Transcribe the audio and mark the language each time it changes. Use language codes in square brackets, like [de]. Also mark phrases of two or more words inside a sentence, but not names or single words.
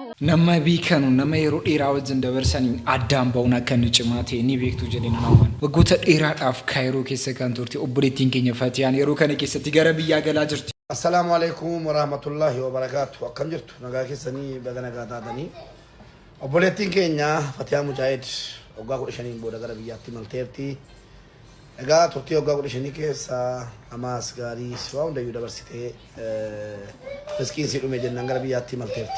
[om] Nama biikanu nama yeroo dheeraa wajjin dabarsanii addaan ba'uun akka inni cimaa ta'e ni beektu jedheen naawwan. Waggoota dheeraadhaaf kaayiroo keessa kan turte obboleettiin keenya Fatiyaan yeroo kana keessatti gara biyyaa galaa jirti. [ar] السلام عليكم ورحمة الله وبركاته. [om] Akkam jirtu nagaa keessanii baga nagaa taatanii. Obboleettiin keenya Fatiyaan Mujaahid waggaa 15 booda gara biyyaatti malteerti. Egaa turtii waggaa 15 keessa amaas gaarii waa hundayyuu dabarsitee miskiin si dhume jennaan gara biyyaatti malteerti.